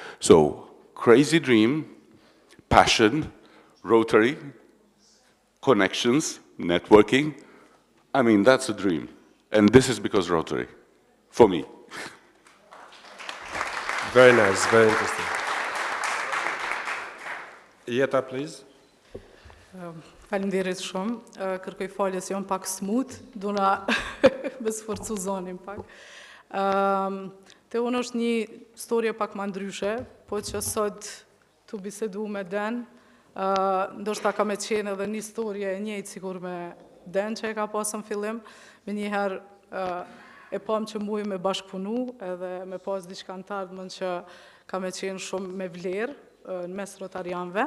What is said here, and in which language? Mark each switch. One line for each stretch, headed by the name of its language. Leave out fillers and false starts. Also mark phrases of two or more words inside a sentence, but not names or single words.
English: So, crazy dream, passion, Rotary, connections, networking. I mean, that's a dream. And this is because Rotary, for me. Very nice, very interesting. Jeta, please.
Albanian: Faleminderit shumë. Kërkoj falje se jam pak smut, duna me sforcu zonin pak. Te unë është një storje pak ma ndryshe, po që sot të bisedu me Den, ndoshta ka me qenë edhe një storje e njëjtë sikur me Den që e ka pasën fillim, me njëherë e pam që muj me bashkëpunu edhe me pas diçka në tardhmen që ka me qenë shumë me vlerë në mes rotarianve.